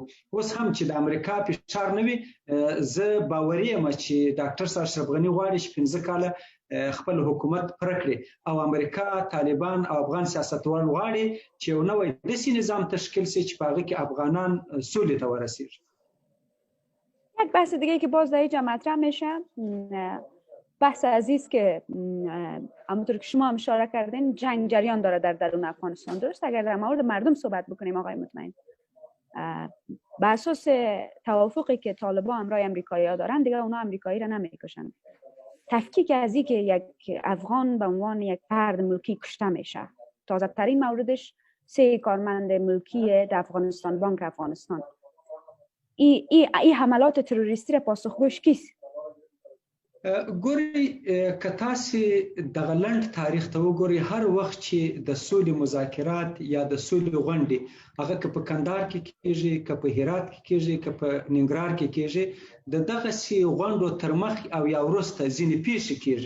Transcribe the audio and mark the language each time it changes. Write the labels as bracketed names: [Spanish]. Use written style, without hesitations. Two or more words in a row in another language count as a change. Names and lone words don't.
[Pashto] اوس هم چې د امریکا فشار نه وي، زه باوري یم چې ډاکټر صاحب اشرف غني غواړي چې 15 کاله خپل حکومت پوره کړي او امریکا، طالبان او افغان سیاستوال غواړي چې یو نوی داسې نظام تشکیل شي چې په هغه کې افغانان سولې ته ورسیږي. [Persian] یک بحث دیگه که باز در اینجا مطرح میشه، بحث عزیز که همونطور که شما هم اشاره کردین جنگ جریان داره در درون افغانستان. درست؟ اگر در مورد مردم صحبت بکنیم آقای مطمئن، به اساس توافقی که طالبان همراه امریکایی‌ها دارن دیگه اونا امریکایی را نمیکشن. تفکیک از این که یک افغان به عنوان یک فرد ملکی کشته میشه، تازه ترین موردش 3 کارمند ملکی در افغانستان، بانک افغانستان. این حملات تروریستی را پاسخگوش کیست؟ [Pashto] ګوري که تاسې دغه لنډ تاریخ ته وګورئ، هر وخت چې د سولې مذاکرات یا د سولې غونډې هغه که په کندهار کې کېږي، که په هرات کې کېږي، که په ننګرهار کې کېږي، د دغسې غونډو تر مخ او یا وروسته ځینې پیښې کېږي.